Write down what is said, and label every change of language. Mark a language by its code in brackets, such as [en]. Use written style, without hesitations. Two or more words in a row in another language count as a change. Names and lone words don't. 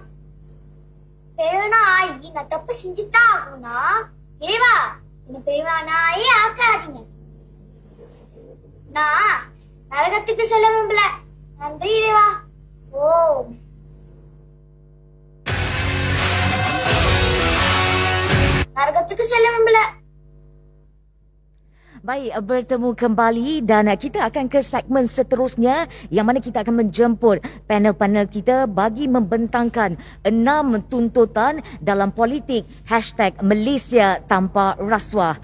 [ta] பெரியவனா ஆகி நான் தப்பு செஞ்சுதான் ஆகணும்னா இறைவா என்ன பெரியவனாயே ஆக்காதீங்க. நான் நரகத்துக்கு செல்ல விரும்பல. நன்றி இறைவா. ஓம். நரகத்துக்கு செல்ல விரும்பல. [ms] Baik, bertemu kembali dan kita akan ke segmen seterusnya yang mana kita akan menjemput panel-panel kita bagi membentangkan 6 tuntutan dalam politik #Malaysia tanpa rasuah.